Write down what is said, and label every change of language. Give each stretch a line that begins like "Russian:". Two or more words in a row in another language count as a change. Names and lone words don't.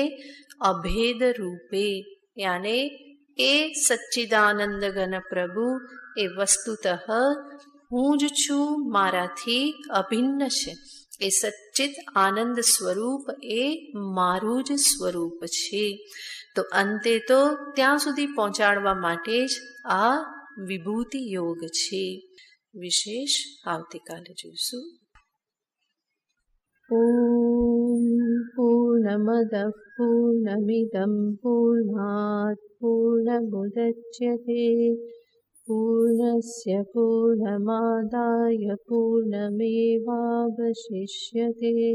Gujarati: અભેદ રૂપે, યાને એ સચ્ચિદાનંદ ઘન પ્રભુ એ વસ્તુતઃ હું જ છું, મારાથી અભિન્ન છે. એ સચ્ચિત આનંદ સ્વરૂપ એ મારું જ સ્વરૂપ છે. તો અંતે તો ત્યાં સુધી પહોંચાડવા માટે જ આ વિભૂતિ યોગ છે. વિશેષ આવતીકાલે જોઈશું.
Sanskrit: ॐ पूर्णमदः पूर्णमिदं पूर्णात् पूर्णमुदच्यते पूर्णस्य पूर्णमादाय पूर्णमेवावशिष्यते.